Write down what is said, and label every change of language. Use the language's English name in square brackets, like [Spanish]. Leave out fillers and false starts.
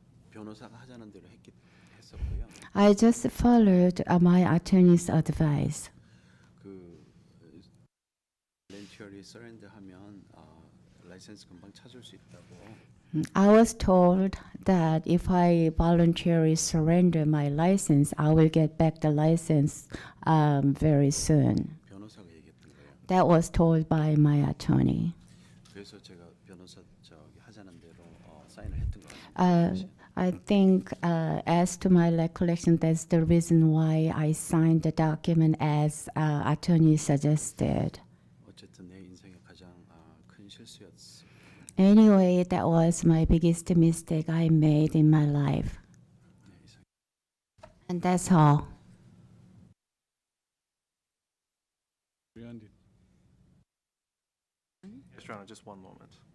[Korean] 변호사가 하자는 대로 했었고요. [English] I just followed my attorney's advice. [Korean] 그 [English] voluntarily surrender [Korean] 하면 라이센스 금방 찾을 수 있다고. [English] I was told that if I voluntarily surrender my license, I will get back the license very soon. [Korean] 변호사가 얘기했던 거예요. [English] That was told by my attorney. [Korean] 그래서 제가 변호사 하자는 대로 사인을 했던 거예요. [English] I think, as to my recollection, that's the reason why I signed the document as attorney suggested. [Korean] 어쨌든 내 인생의 가장 큰 실수였어. [English] Anyway, that was my biggest mistake I made in my life. And that's all. Yes, Your Honor, just one moment.